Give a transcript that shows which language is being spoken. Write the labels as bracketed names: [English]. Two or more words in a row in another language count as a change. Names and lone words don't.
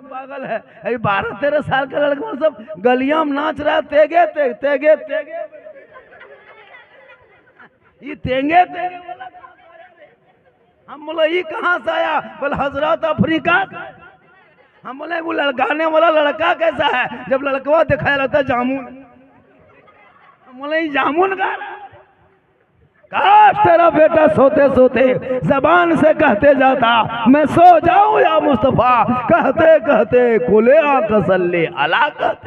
[Hindi] पागल है। अरे 12-13 साल का लड़का सब गलियां में नाच रहा है, तेगे तेगे तेगे तेगे, ये तेंगे तेगे वाला हम बोला ये कहाँ से आया? बोले हजरत अफ्रीका का। हम बोले वो गाने वाला लड़का कैसा है? जब लड़कवा दिखाया लगता जामुन। हम बोले ये जामुन गा रहा है। काश तेरा बेटा सोते सोते जबान से कहते जाता मैं सो जाऊं या मुस्तफा, कहते कहते कुले तसल्ली अला कहते।